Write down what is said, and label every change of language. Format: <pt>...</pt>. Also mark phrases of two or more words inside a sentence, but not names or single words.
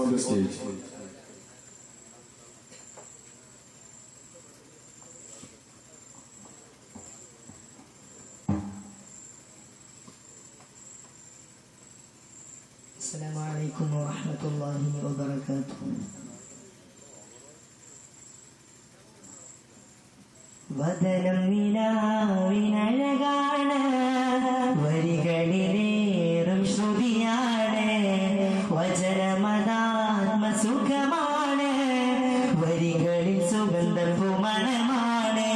<en>the stage.</en> <ar>السلام عليكم ورحمة الله وبركاته.</ar> <ml>വദനം നിലാവിനഴകാണ്, വരികളിലേറും ശ്രുതിയാണ്, വചനമതാത്മസുഖമാണ്, വരികളിൽ സുഗന്ധപുമണമാണ്.</ml>